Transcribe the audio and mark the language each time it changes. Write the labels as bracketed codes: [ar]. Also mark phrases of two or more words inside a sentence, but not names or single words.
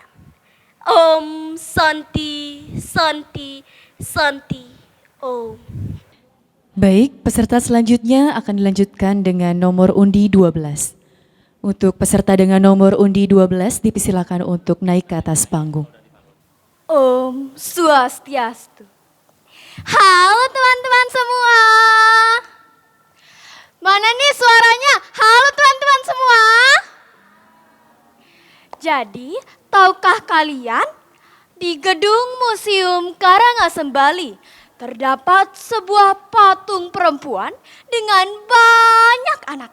[id] Om Santi, Santi, Santi, Om. Baik, peserta selanjutnya akan dilanjutkan dengan nomor undi 12. Untuk peserta dengan nomor undi 12 dipersilakan untuk naik ke atas panggung. Om Swastiastu. Halo teman-teman semua. Mana nih suaranya? Halo teman-teman semua. Jadi, tahukah kalian di gedung Museum Karangasem Bali terdapat sebuah patung perempuan dengan banyak anak.